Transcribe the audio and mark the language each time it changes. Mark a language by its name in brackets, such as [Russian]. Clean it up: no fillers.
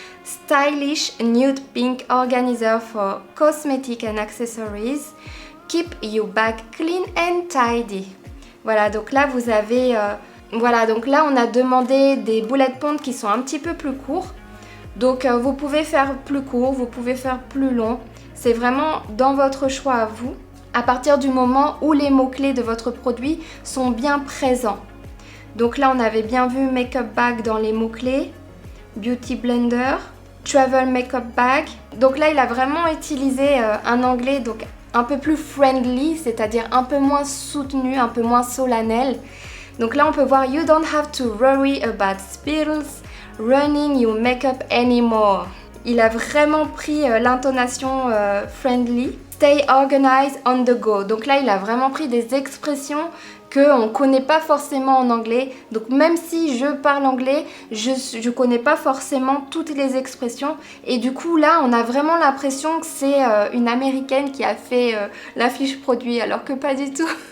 [English] Stylish Nude Pink Organizer for Cosmetic and Accessories. Keep your bag clean and tidy. [French] Voilà, donc là vous avez... Voilà, donc là on a demandé des bullet points qui sont un petit peu plus courts. Donc vous pouvez faire plus court, vous pouvez faire plus long. C'est vraiment dans votre choix à vous, à partir du moment où les mots-clés de votre produit sont bien présents. Donc là on avait bien vu Makeup Bag dans les mots-clés, Beauty Blender, Travel Makeup Bag. Donc là il a vraiment utilisé un anglais donc un peu plus friendly, c'est-à-dire un peu moins soutenu, un peu moins solennel. Donc là on peut voir [English] You don't have to worry about spills running your makeup anymore. [French] Il a vraiment pris l'intonation friendly. [English] Stay organized on the go. [French] Donc là il a vraiment pris des expressions qu'on ne connaît pas forcément en anglais. Donc même si je parle anglais, je ne connais pas forcément toutes les expressions. Et du coup là on a vraiment l'impression que c'est une américaine qui a fait la fiche produit alors que pas du tout.